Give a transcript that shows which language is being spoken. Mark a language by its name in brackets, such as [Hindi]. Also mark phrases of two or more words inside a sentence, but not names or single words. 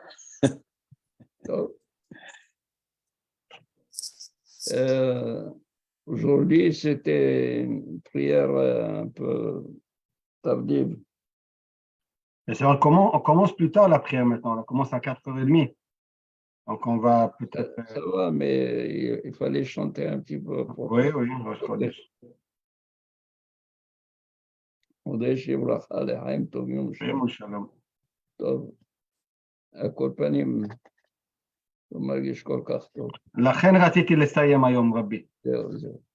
[French] Aujourd'hui, c'était une prière un peu tardive. Et on commence plus tard la prière maintenant. On commence à 4h30. Donc on va peut-être. Ça va, mais il fallait chanter un petit peu. Oui, [Hebrew] ראש חודש. חודש יברכה לחיים טובים Shalom. טוב, על כל פנים, לא מרגיש כל כך טוב. לכן רציתי לסיים היום, רבי. זהו.